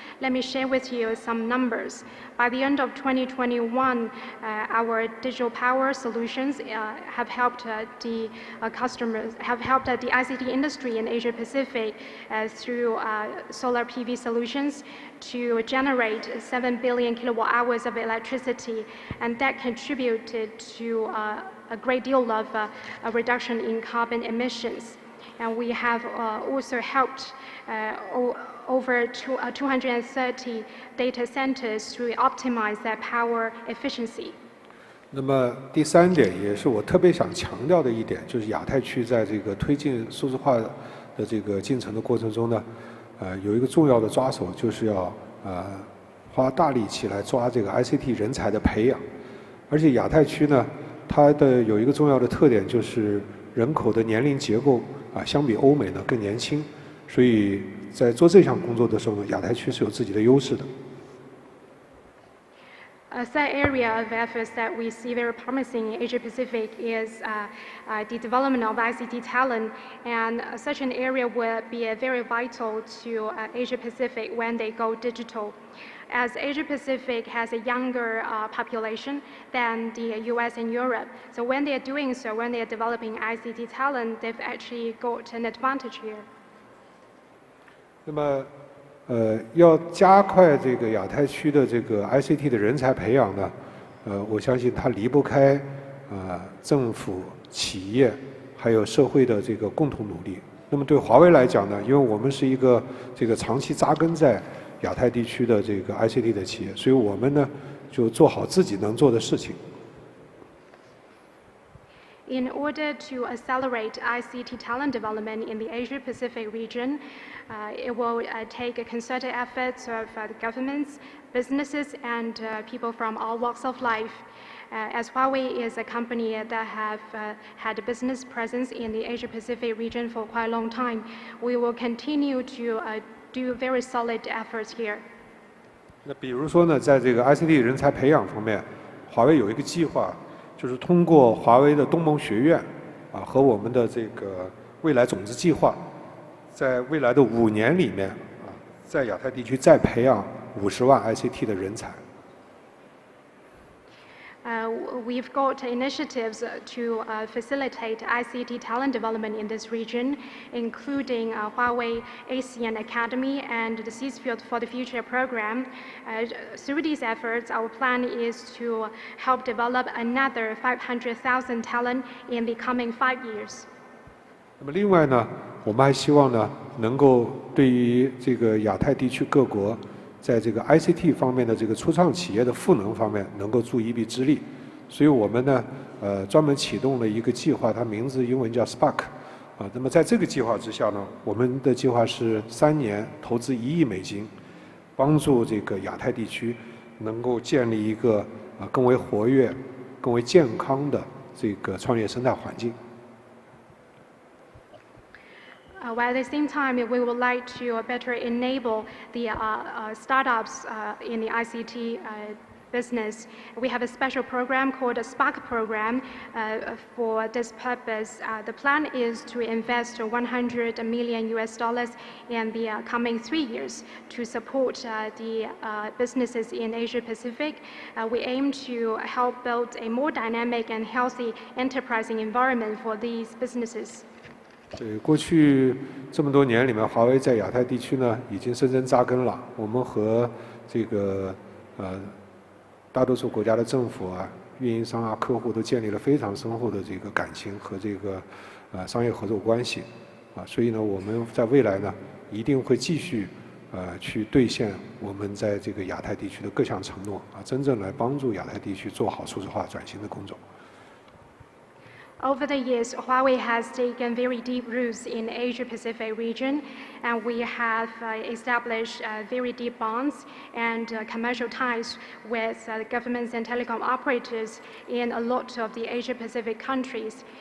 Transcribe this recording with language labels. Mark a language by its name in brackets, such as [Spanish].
[English] Let me share with you some numbers. By the end of 2021, our digital power solutions have helped the customers, have helped the ICT industry in Asia Pacific through solar PV solutions to generate 7 billion kilowatt hours of electricity, and that contributed to a great deal of a reduction in carbon emissions. And we have also helped over 230 data centers to optimize their power efficiency. [Chinese] 那么第三点也是我特别想强调的一点，就是亚太区在这个推进数字化的这个进程的过程中呢，有一个重要的抓手，就是要花大力气来抓这个 ICT 人才的培养。而且亚太区呢，它的有一个重要的特点，就是人口的年龄结构相比欧美呢更年轻，所以在做这项工作的时候呢，亚太区是有自己的优势的。 [English] A third area of efforts that we see very promising in Asia Pacific is the development of ICT talent, and such an area will be very vital to Asia Pacific when they go digital. As Asia Pacific has a younger population than the US and Europe, so when they are doing so, when they are developing ICT talent, they've actually got an advantage here. [Chinese] 那么要加快这个亚太区的这个 ICT 的人才培养呢，我相信它离不开政府、企业还有社会的这个共同努力。那么对华为来讲呢，因为我们是一个这个长期扎根在亚太地区的这个 ICT 的企业，所以我们呢就做好自己能做的事情。 [English] In order to accelerate ICT talent development in the Asia-Pacific region, it will take a concerted efforts of the governments, businesses, and people from all walks of life. As Huawei is a company that have had a business presence in the Asia-Pacific region for quite a long time, we will continue to do very solid efforts here. [Chinese] 那比如说呢，在这个 ICT 人才培养方面，华为有一个计划。就是通过华为的东盟学院和我们的这个未来种子计划，在未来的5年里面在亚太地区再培养50万 ICT 的人才。 [English] we've got initiatives to facilitate ICT talent development in this region, including Huawei ASEAN Academy and the Seafield for the Future program. Through these efforts, our plan is to help develop another 500,000 talent in the coming 5 years. [Chinese] 那么另外呢，我们还希望呢，能够对于这个亚太地区各国，在这个 ICT 方面的这个初创企业的赋能方面，能够助一臂之力。所以我们呢，专门启动了一个计划，它名字英文叫 Spark， 那么在这个计划之下呢，我们的计划是3年投资1亿美金，帮助这个亚太地区能够建立一个更为活跃、更为健康的这个创业生态环境。 [English] While at the same time, we would like to better enable the startups in the ICT business. We have a special program called the Spark program for this purpose. The plan is to invest $100 million in the coming 3 years to support the businesses in Asia Pacific. We aim to help build a more dynamic and healthy enterprising environment for these businesses. [Chinese] 对，过去这么多年里面，华为在亚太地区呢已经深深扎根了。我们和这个大多数国家的政府啊、运营商啊、客户都建立了非常深厚的这个感情和这个商业合作关系所以呢，我们在未来呢一定会继续去兑现我们在这个亚太地区的各项承诺真正来帮助亚太地区做好数字化转型的工作。 [English] Over the years, Huawei has taken very deep roots in the Asia-Pacific region, and we have established very deep bonds and commercial ties with governments and telecom operators in a lot of the Asia-Pacific countries.